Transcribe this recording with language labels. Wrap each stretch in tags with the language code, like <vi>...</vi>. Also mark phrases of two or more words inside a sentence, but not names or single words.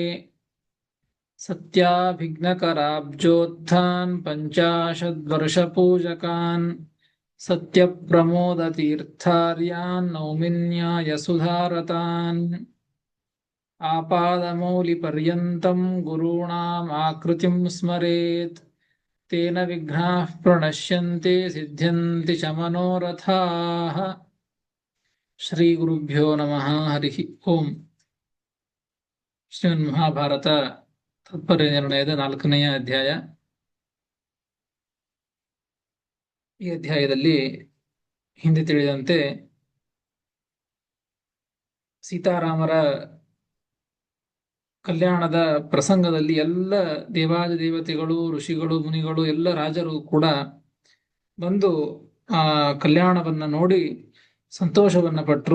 <sa>ಸತ್ಯಾಭಿಘ್ನಕರಾಬ್ಜೋತ್ಥಾನ್ ಪಂಚಾಶದ್ವರ್ಷಪೂಜಕಾನ್ ಸತ್ಯಪ್ರಮೋದತೀರ್ಥಾರ್ಯಾನ್ ನೌಮಿನ್ಯಾಯ ಸುಧಾರತಾನ್. ಆಪಾದಮೌಲಿಪರ್ಯಂತಂ ಗುರುಣಾಂ ಆಕೃತಿಂ ಸ್ಮರೇತ್ ತೇನ ವಿಘ್ನಾಃ ಪ್ರಣಶ್ಯಂತೆ ಸಿದ್ಧ್ಯಂತಿ ಚ ಮನೋರಥಾಃ. ಶ್ರೀ ಗುರುಭ್ಯೋ ನಮಃ. ಹರಿ ಓಂ.</sa> <kn>ಶ್ರೀಮನ್ ಮಹಾಭಾರತ ತಾತ್ಪರ್ಯ ನಿರ್ಣಯದ 4ನೆಯ ಅಧ್ಯಾಯ. ಈ ಅಧ್ಯಾಯದಲ್ಲಿ ಹಿಂದೆ ತಿಳಿದಂತೆ ಸೀತಾರಾಮರ ಕಲ್ಯಾಣದ ಪ್ರಸಂಗದಲ್ಲಿ ಎಲ್ಲ ದೇವಾದಿ ದೇವತೆಗಳು, ಋಷಿಗಳು, ಮುನಿಗಳು, ಎಲ್ಲ ರಾಜರು ಕೂಡ ಬಂದು ಆ ಕಲ್ಯಾಣವನ್ನ ನೋಡಿ ಸಂತೋಷವನ್ನ ಪಟ್ಟರು.</kn>